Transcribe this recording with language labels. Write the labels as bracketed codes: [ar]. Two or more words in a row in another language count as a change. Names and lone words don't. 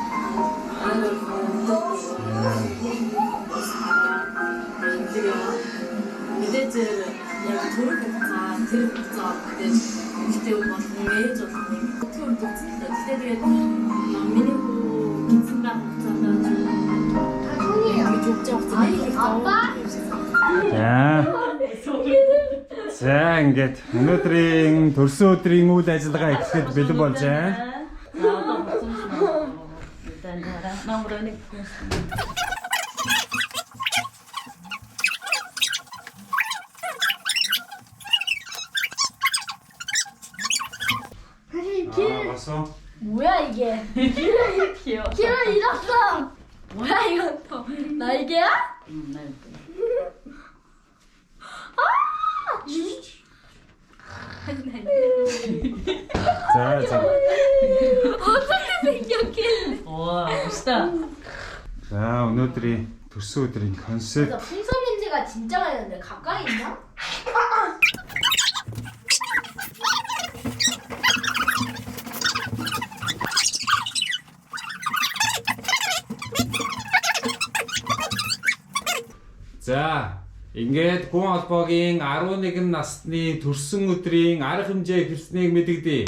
[mn] Мэдээж яг тэр хугацаа гэхдээ бас нээж болно. Тэр үзэлтэй. Тэгээд миний хүү гинцэн хугацаанд [ko] 다 손이에요. 죽지 않았어요. 아빠? [mn] За ингээд өнөөдрийн төрсөн өдрийн үйл ажиллагаа эхлэхэд бэлэн болж байна. [ko] 사실 봤어? 뭐야 이게? 귀여워. 길을 잃었어. 뭐야 이것도 날개야? 날개. 자. 어떻게 생겼길래? 와 멋있다. 자, 오늘들이 [mn] төрсөн өдрийн [ko] 컨셉. 풍선 냄새가 진짜 많이 나는데 가까이 있나? [mn] За, ингээд гүн албагийн 11 насны төрсөн өдрийн арга хэмжээ хэлснийг мэдэгдэе.